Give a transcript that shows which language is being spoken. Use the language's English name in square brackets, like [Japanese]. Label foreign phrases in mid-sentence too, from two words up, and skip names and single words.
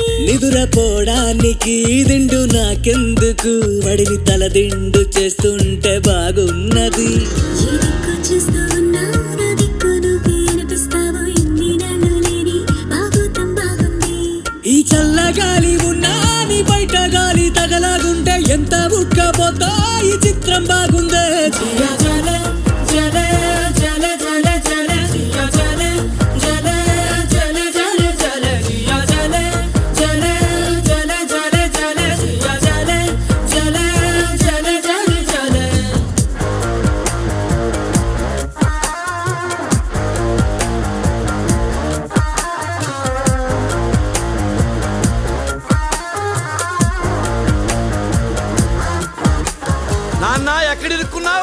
[Telugu] నిదురపోవడానికి దిండు నాకెందుకు వడిని తల దిండు చేస్తుంటే బాగున్నది. ఏ దిక్కు చూస్తూ ఉన్నా నా దిక్కు నువ్వే అనిపిస్తావు. ఇన్ని నాళ్ళు లేని బాగోతం బాగుంది. ఈ చల్లగాలి ఉన్నా నీ బయట గాలి తగలాగుంటే ఎంత ఉక్కపోతా ఈ చిత్రం బాగుందే [Hindi] जिया जले जले जले जले जले जिया जले जले जले जले जले जिया जले जले जले जले जले जिया जले जले जले जले जले [Telugu] నాన్న ఎక్కడ ఇరుక్కున్నావు?